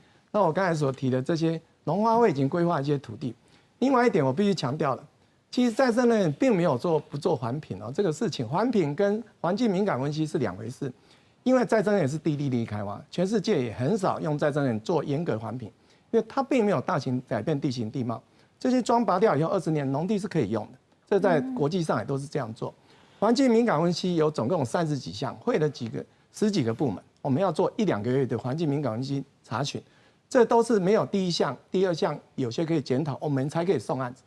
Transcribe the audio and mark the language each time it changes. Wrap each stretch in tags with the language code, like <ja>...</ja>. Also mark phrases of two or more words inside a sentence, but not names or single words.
<zh>那我剛才所提的這些農發會已經規劃一些土地。另外一點我必須強調了，其實再生能源並沒有不做環評哦，這個事情環評跟環境敏感分析是兩回事。因為再生能源是低利率開發，全世界也很少用再生能源做嚴格環評，因為它並沒有大型改變地形地貌。這些樁拔掉以後20年，農地是可以用的，這在國際上也都是這樣做。环境敏感分析有总共30几项，会了10几个部门，我们要做1、2个月的环境敏感分析查询，这都是没有第1项、第2项有些可以检讨，我们才可以送案子。</zh>